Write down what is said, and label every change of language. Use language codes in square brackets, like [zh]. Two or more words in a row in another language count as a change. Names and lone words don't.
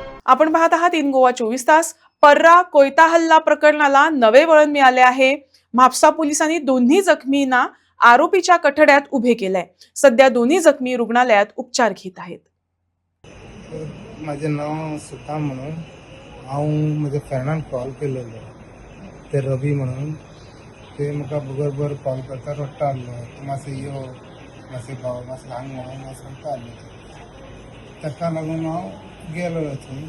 [mr] आपण पाहत आहात इन गोवा 24 तास। पर्रा कोयता हल्ला प्रकरणाला नवे वळण मिळाले आहे। म्हापसा पोलिसांनी दोन्ही जखमींना आरोपीच्या कठड्यात उभे केलंय। सध्या दोन्ही जखमी रुग्णालयात उपचार घेत आहेत। [kok] माझे नाव सुताम म्हणून हांव म्हज्या फ्रेंडान कॉल केलेलो ते रवी म्हणून ते म्हाका बरोबर कॉल करता रडटा आसलो तूं मातसो यो मातशें भाव मातशें हांग म्हणून सांगता आसलो ताका लागून हांव गेलो थंय।